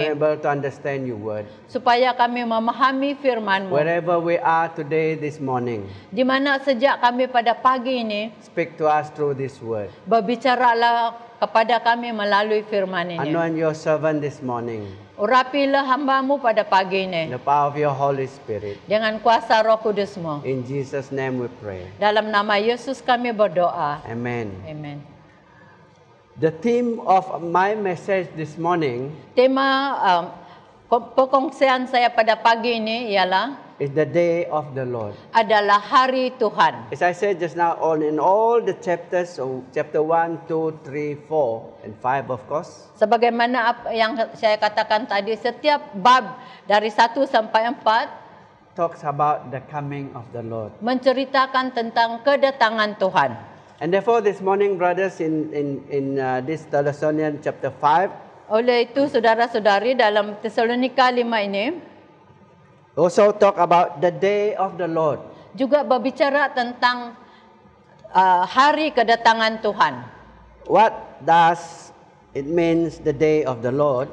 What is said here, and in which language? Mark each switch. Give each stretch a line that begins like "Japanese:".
English: we're able to understand your word.
Malay: supaya kami memahami firman-Mu.
English: Wherever we are today, this morning,
Malay: Di mana sejak kami pada pagi ini,
English: speak to us through this word.
Malay: berbicaralah kepada kami melalui firman ini.
English: Anoint your servant this morning
Malay: Urapilah hamba-Mu pada pagi
English: in
Malay: ini
English: the power of your Holy Spirit.
Malay: dengan kuasa Roh Kudus-Mu.
English: In Jesus' name we pray.
Malay: Dalam nama Yesus kami berdoa.
English: Amen.
Malay: Amen.
English: The theme of my message this morning
Malay: Tema perkongsian saya pada pagi ini ialah
English: is the day of the Lord.
Malay: adalah hari Tuhan.
English: As I said just now, in all the chapters, so chapter 1, 2, 3, 4, and 5, of course,
Malay: Sebagaimana apa yang saya katakan tadi, setiap bab dari 1 sampai 4
English: talks about the coming of the Lord.
Malay: menceritakan tentang kedatangan Tuhan.
English: And therefore, this morning, brothers, in this Thessalonians chapter 5,
Malay: Oleh itu, saudara-saudari, dalam Tesalonika 5 ini
English: also talk about the day of the Lord.
Malay: juga berbicara tentang hari kedatangan Tuhan.
English: What does it means the day of the Lord?